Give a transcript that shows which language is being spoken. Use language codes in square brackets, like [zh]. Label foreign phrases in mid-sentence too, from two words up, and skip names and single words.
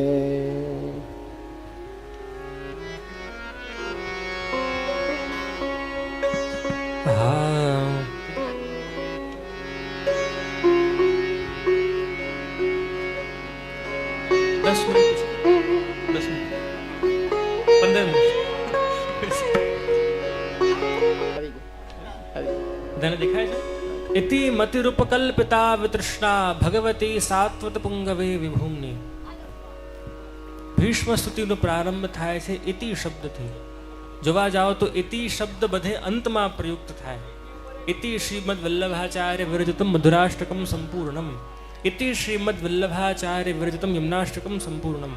[gu] હા, 10 મિનિટ, 10 મિનિટ, 15 મિનિટ. બધાને દેખાય છે? [sa] इति मतिरूपकल्पिता वितृष्णा भगवती सात्वत पुंगवे विभूमि. [gu] ભીષ્મ સ્તુતિનો પ્રારંભ થાય છે ઇતિ શબ્દથી. જોવા જાઓ તો ઇતિ શબ્દ બધે અંતમાં પ્રયુક્ત થાય. [sa] इति श्रीमद वल्लभाचार्य विरजितम मधुराष्टकम संपूर्णम. इति श्रीमद वल्लभाचार्य विरजितम यमनाष्टकम संपूर्णम.